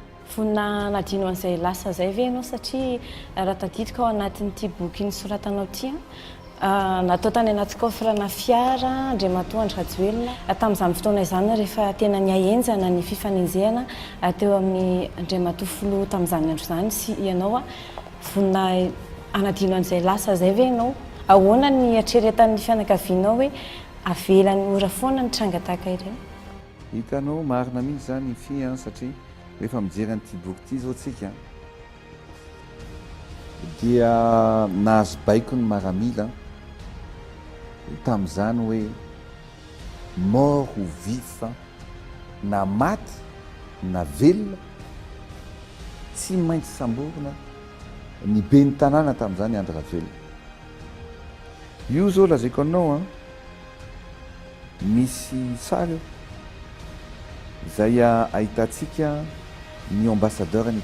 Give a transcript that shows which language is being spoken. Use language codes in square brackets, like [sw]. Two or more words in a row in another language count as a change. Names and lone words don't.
[mg] Fonina nadino an'izay lasa zay ve ianao satria raha tadidika ao anatin'ity boky nisoratanao ty natao tany anaty coffre-na fiara Andriamatoa Andry Rajoelina tamin'izany fotoana izany rehefa tena niahenjana ny fifanenjehana teo amin'ny Andriamatoa filoha tamin'izany andro izany sy ianao fonina anadino an'izay lasa zay ve ianao ahoana ny atreretan'ny fianakavianao hoe avelan'ny ora foana ny tranga tahaka ireny? Hitanao marina mihitsy zany ny satria rehefa mijery an'ity boky ity zao tsika dia nahazo baiko ny maramila tamin'izany hoe [fr] mort ou vif, [mg] na maty na velona tsy maintsy samborina ny be ny tanàna tamin'izany Andry Rajoelina. Io zao lazaiko anao misy sary io zay ahitantsika ny ambassadeur any